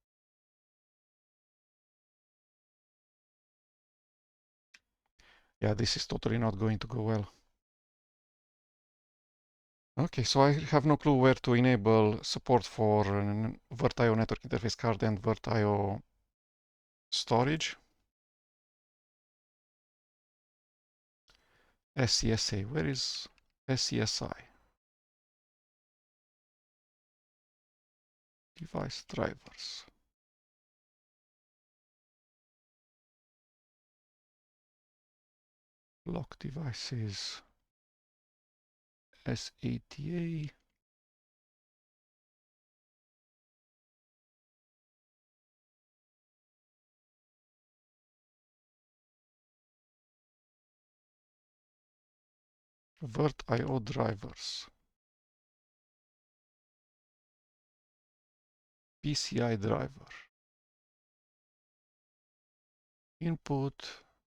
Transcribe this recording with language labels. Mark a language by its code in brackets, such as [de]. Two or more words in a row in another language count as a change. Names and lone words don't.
[en] Yeah, this is totally not going to go well. Okay, so I have no clue where to enable support for vert.io network interface card and vert.io storage. SCSA, where is SCSI? Device drivers. Lock devices. SATA. Vert.io drivers. PCI driver. Input.